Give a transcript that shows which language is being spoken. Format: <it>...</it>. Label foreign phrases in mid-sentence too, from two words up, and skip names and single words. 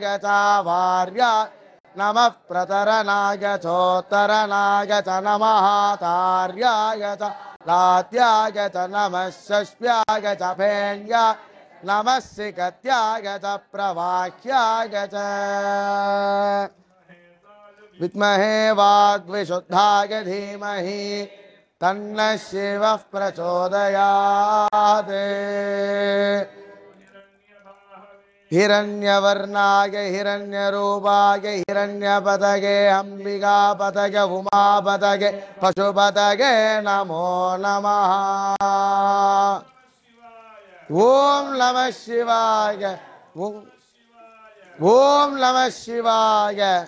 <sa>ச வார்யா நமः பிரதரனாய சோத்தரனாய ச நமः தார்யாய ச லாத்யாய ச நமः சஷ்வ்யாய ச பேண்யா நமः சிகத்யாய ச பிரவாஹ்யாய ச வித்மஹே வாக்விசுத்தாய தீமஹி தன்ன சிவः பிரச்சோதயாத். हिरण्यवर्णाय हिरण्यरूपाय हिरण्यपतगे अंबिकापतगे उमापतगे पशुपतगे नमो नमः। ओम नमः शिवाय। ओम नमः शिवाय।</sa>